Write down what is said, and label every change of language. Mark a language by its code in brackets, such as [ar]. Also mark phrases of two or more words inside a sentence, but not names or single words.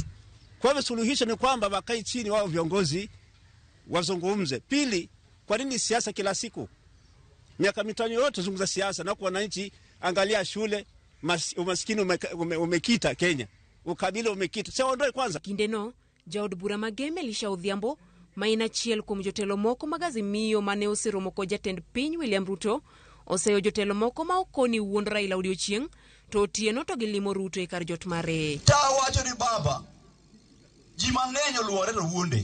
[sw] Kwa hivyo suluhisho ni kwamba wakae chini wao viongozi wazungumze. Pili, kwa nini siasa kila siku? Miaka 5 yote zungumza siasa, na kwa wananchi angalia shule, umaskini umekita Kenya, ukabila umekita. Sasa ondoe kwanza. [luo] Kindeno Jaod Bura Mageme Lisha Odhiambo maina chiel kuom jotelo moko mag Azimio mane oseromo kod jatend piny William Ruto oseyo jotelo moko ma okoni wuond Raila odiochieng' to otieno to gilimo Ruto e kar jot mare. Ta wacho ni baba ji mang'eny oluore to wuonde.